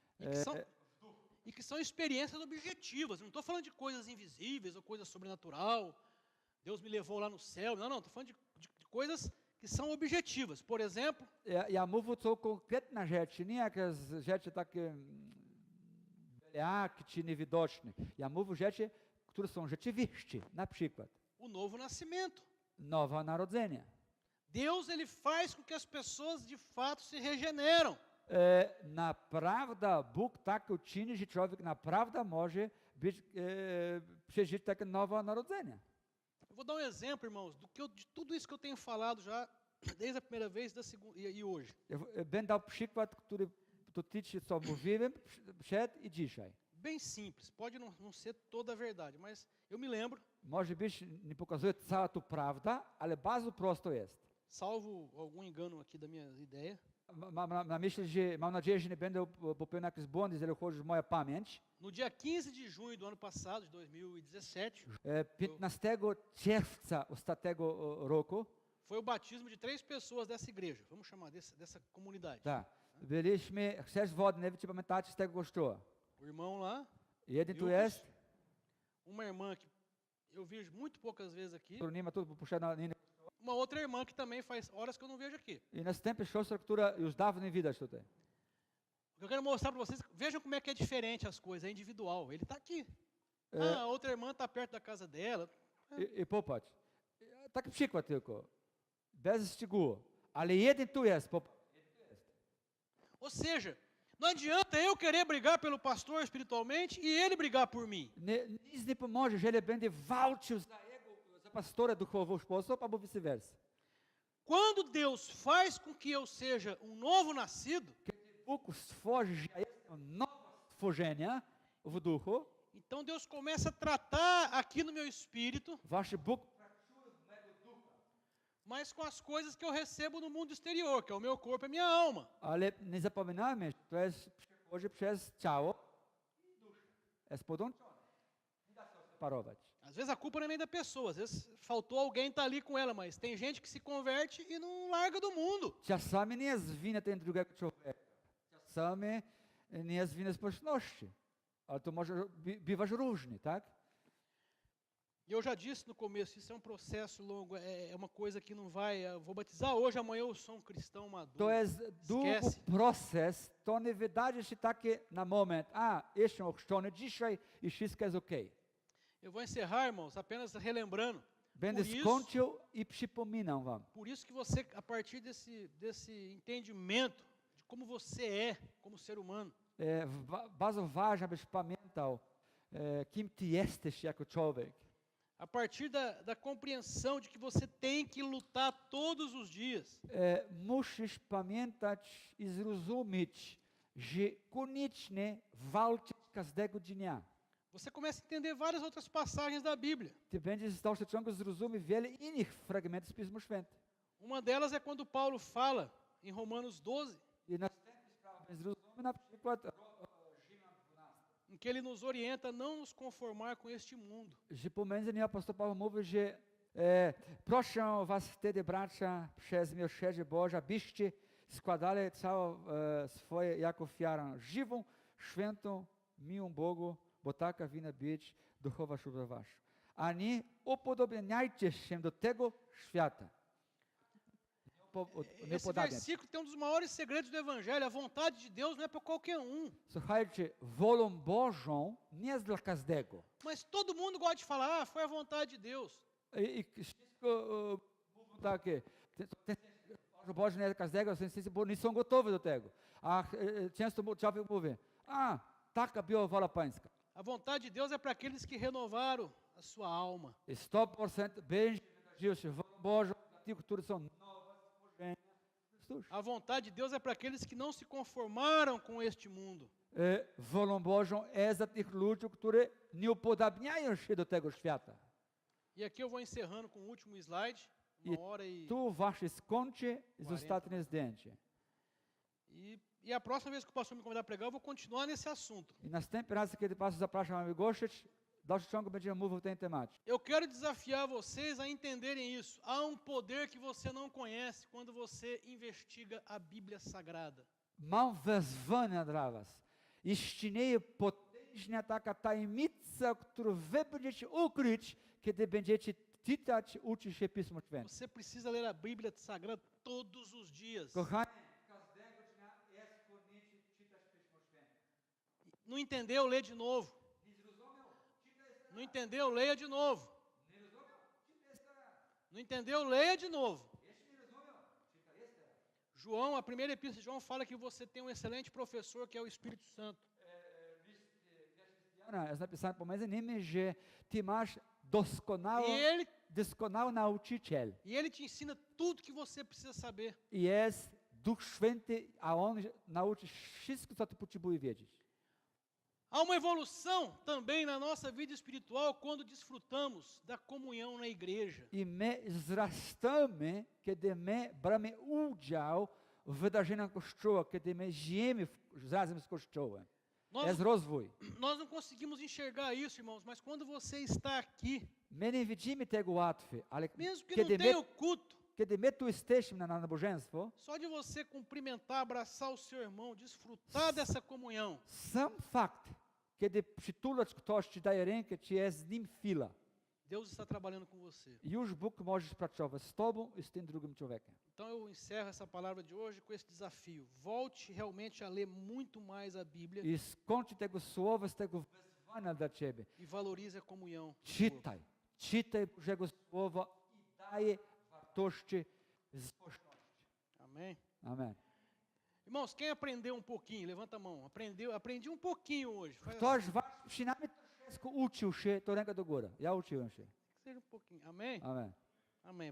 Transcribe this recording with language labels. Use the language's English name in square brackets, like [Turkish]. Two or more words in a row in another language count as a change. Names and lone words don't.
[Portuguese] E que são experiências objetivas. Não estou falando de coisas invisíveis ou coisa sobrenatural. Deus me levou lá no céu. Não, estou falando de coisas que são objetivas. Por exemplo, [Polish] ja mówię to konkretne rzeczy, nie jakieś rzeczy takie beliaki czy niewidoczne. Ja mówię rzeczy, które są rzeczywiste. Na przykład [Portuguese] o novo nascimento. [Polish] nowe narodzenie. [Portuguese] Deus ele faz com que as pessoas de fato se regeneram. [Polish] Naprawdę Bóg tak uczyni, że człowiek naprawdę może przeżyć takie nowe narodzenie. [Portuguese] Eu vou dar um exemplo, irmãos, de tudo isso que eu tenho falado já desde a primeira vez da segunda, e hoje. [Polish] Będę dał przykład, który dotyczy, co mówiłem przed i dzisiaj. [Portuguese] Bem simples, pode não ser toda a verdade, mas eu me lembro. [Polish] Może być, nie pokazuje cała tu prawda, ale bardzo prosto jest. [Portuguese] Salvo algum engano aqui da minha ideia. [Polish] Mam nadzieję, że nie będę popełniał jakichś błędów, jeżeli chodzi o moją pamięć. [Portuguese] No dia 15 de junho do ano passado, de 2017, [Polish] 15 czerwca ostatniego roku, [Portuguese] foi o batismo de 3 pessoas dessa igreja, vamos chamar dessa comunidade. [Polish] tak, byliśmy 6 wody, nie wiem, czy pamiętacie z tego kościoła. [Portuguese] O irmão lá, [Polish] Jeden tu Lucas, jest, [Portuguese] uma irmã que eu vejo muito poucas vezes aqui, [Polish] który nie ma tu puszczana linii. [Portuguese] uma outra irmã que também faz horas que eu não vejo aqui. [Polish] I następna siostra, która już dawno nie widać tutaj. [Portuguese] O que eu quero mostrar para vocês, vejam como é que é diferente as coisas, é individual. Ele está aqui. A outra irmã está perto da casa dela. [Polish] I popatrz, taki przykład tylko, bez szczegółów, ale jeden tu jest, popatrz. [Portuguese] Ou seja, não adianta eu querer brigar pelo pastor espiritualmente e ele brigar por mim. [Polish] Nic nie pomoże, jeżeli będzie walczył za pastora duchowo sposób, albo vice-versa. [Portuguese] Quando Deus faz com que eu seja um novo nascido, [Polish] Kiedy Bóg stworzy, że jestem nowe stworzenie w duchu, [Portuguese] então Deus começa a tratar aqui no meu espírito, [Polish] wasz Bóg pracuje w mego ducha. [Portuguese] mas com as coisas que eu recebo no mundo exterior, que é o meu corpo e a minha alma. [Polish] Ale nie zapominajmy, to jest przechodzi przez ciało i duszę. Jest podłączone. Nie da się separować. [Portuguese] Às vezes a culpa não é nem da pessoa, às vezes faltou alguém estar ali com ela, mas tem gente que se converte e não larga do mundo. [Polish] Czasami nie jest wina ten drugiego człowieka. Czasami nie jest wina społeczności. Ale to może bywać różnie, tak? [Portuguese] E eu já disse no começo, isso é um processo longo, é uma coisa que não vai, eu vou batizar hoje, amanhã eu sou um cristão maduro. [Polish] To jest długi proces, to nie wydaje się takie na moment, jestem ochrzczony dzisiaj i wszystko jest okej. [Portuguese] Eu vou encerrar, irmãos, apenas relembrando. [Polish] Będę skończył i przypominam wam. [Portuguese] Por isso que você, a partir desse entendimento de como você é como ser humano, [Polish] Bardzo ważne, abyś pamiętał, kim ty jesteś jako człowiek. [Portuguese] a partir da compreensão de que você tem que lutar todos os dias. [Polish] Musisz pamiętać i zrozumieć, że koniecznie walczyć każdego dnia. [Portuguese] Você começa a entender várias outras passagens da Bíblia. [Polish] Ty będziesz stał się ciągle zrozumieć wiele innych fragmentów z Pisma Świętego. [Portuguese] Uma delas é quando Paulo fala em Romanos 12, [Polish] I następny zrozumy na przykład [Portuguese] em que ele nos orienta a não nos conformar com este mundo, [Polish] że pomiędzy nim apostoł Paweł mówi, że proszę was wtedy, bracia, przez miłosierdzie Boże, abyście składali całe swoje jako ofiarę żywą, świętą, miłą Bogu, bo taka winna być duchowa służba wasza. A nie upodobniajcie się do tego świata. Nie [Portuguese] esse [Polish] upodabniać. [Portuguese] versículo tem um dos maiores segredos do Evangelho. A vontade de Deus não é para qualquer um. [Polish] Słuchajcie, wolą Bożą nie jest dla każdego. [Portuguese] Mas todo mundo gosta de falar, foi a vontade de Deus. [Polish] I wszystko mówią takie, wolą Bożą nie jest dla każdego, bo nie są gotowi do tego. A często człowiek mówi, taka była wola pańska. [Portuguese] A vontade de Deus é para aqueles que renovaram a sua alma. [Polish] I 100% będzie wydarzyło się wolą Bożą dla tych, którzy są nowe stworzenia w Chrystusie. [Portuguese] A vontade de Deus é para aqueles que não se conformaram com este mundo. [Polish] Wolą Bożą jest dla tych ludzi, którzy nie upodabniają się do tego świata. [Portuguese] E aqui eu vou encerrando com o último slide, uma hora e... [Polish] Tu wasze skończy z 40. ostatnie zdjęcie. [Portuguese] E a próxima vez que o pastor me convidar a pregar, eu vou continuar nesse assunto. [Polish] I następny raz, kiedy pastor zaprasza mamy gościć, w dalszym ciągu będziemy mówić o tej temacie. [Portuguese] Eu quero desafiar vocês a entenderem isso. Há um poder que você não conhece quando você investiga a Bíblia Sagrada. [Polish] Mam wezwanie dla was. Istnieje potężna taka tajemnica, którą wy będziecie ukryć, kiedy będziecie czytać, uczyć się Pismo Święte. [Portuguese] Você precisa ler a Bíblia Sagrada todos os dias. [Polish] Kochani, każdego dnia jest konieczne czytać Pismo Święte. [Portuguese] Não entendeu? Lê de novo. [Polish] Nie zrozumiał? Czytaj jeszcze raz. [Portuguese] Não entendeu? Leia de novo. [Polish] Nie rozumiał? Czytaj jeszcze raz. [Portuguese] Não entendeu? Leia de novo. [Polish] Jeśli nie rozumiał, czytaj jeszcze raz. [Portuguese] João, a primeira epístola de João fala que você tem um excelente professor que é o Espírito Santo. [Polish] Jest napisane pomiędzy nimi, że ty masz doskonały nauczyciel. [Portuguese] E ele te ensina tudo que você precisa saber. [Polish] I jest Duch Święty, a On nauczy wszystko, co ty potrzebujesz wiedzieć. [Portuguese] Há uma evolução também na nossa vida espiritual quando desfrutamos da comunhão na igreja. [Polish] I my wzrastamy, kiedy my bramy udział w wydarzeniach Kościoła, kiedy my żyjemy razem z Kościołem. Jest rozwój. [Portuguese] Nós não conseguimos enxergar isso, irmãos, mas quando você está aqui, [Polish] My nie widzimy tego łatwiej, ale [Portuguese] mesmo que não [Polish] kiedy [Portuguese] tenha o culto, [Polish] kiedy my tu jesteśmy na nabożeństwo, [Portuguese] só de você cumprimentar, abraçar o seu irmão, desfrutar dessa comunhão, [Polish] sam fakt, kiedy przytulać ktoś, ci daje rękę, czy jest z nim chwila, [Portuguese] Deus está trabalhando com você. [Polish] już Bóg może pracować z tobą i z tym drugim człowiekiem. [Portuguese] Então eu encerro essa palavra de hoje com esse desafio. Volte realmente a ler muito mais a Bíblia [Polish] I skończy tego słowa, z tego wezwania dla ciebie. [Portuguese] e valorize a comunhão. [Polish] Czytaj Bożego Słowa i daje wartości z społeczności. [Portuguese] Amém? [Polish] Amen. [Portuguese] Irmãos, quem aprendeu um pouquinho, levanta a mão. Aprendi um pouquinho hoje. Faz [Polish] Ktoś was przynajmniej troszeczkę uczył się, to ręka do góry. Ja uczyłem się. [Portuguese] que seja um pouquinho. Amém? [Polish] Amen. [Portuguese] Amém.